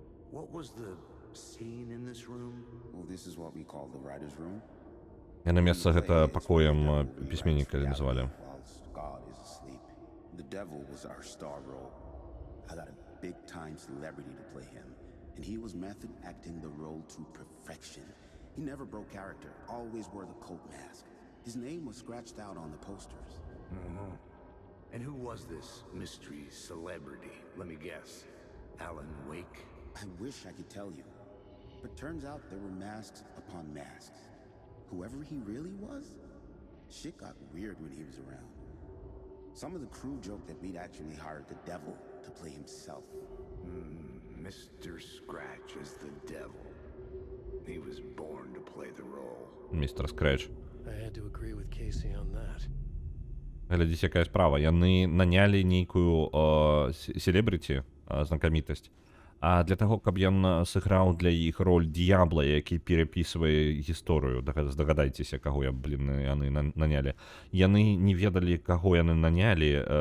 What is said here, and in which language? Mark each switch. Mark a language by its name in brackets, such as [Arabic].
[English] What was the scene in this room? Well, this is what we call the writer's room. [Belarusian] Яно месца гэта пакоем пісьменніка назвалі. [English] Whilst God is asleep. The devil was our star role. I got a big-time celebrity to play him, and he was method acting the role to perfection. He never broke character, always wore the cult mask. His name was scratched out on the posters. And who was this mystery celebrity? Let me guess. Alan Wake? I wish I could tell you, but turns out there were masks upon masks. Whoever he really was, shit got weird when he was around. Some of the crew joked that we'd actually hired the devil to play himself. Mr. Scratch is the devil. He was born to play the role. [Belarusian] Містер Скрэч. [English] I had to agree with Casey on that. [Belarusian] Глядзіце, якая справа. Яны нанялі нейкую селебрыці, знакамітасць, а для таго, каб ён сыграў для іх роль д'ябла, які перапісвае гісторыю. Здагадайцеся, каго яны нанялі. Яны не ведалі, каго яны нанялі.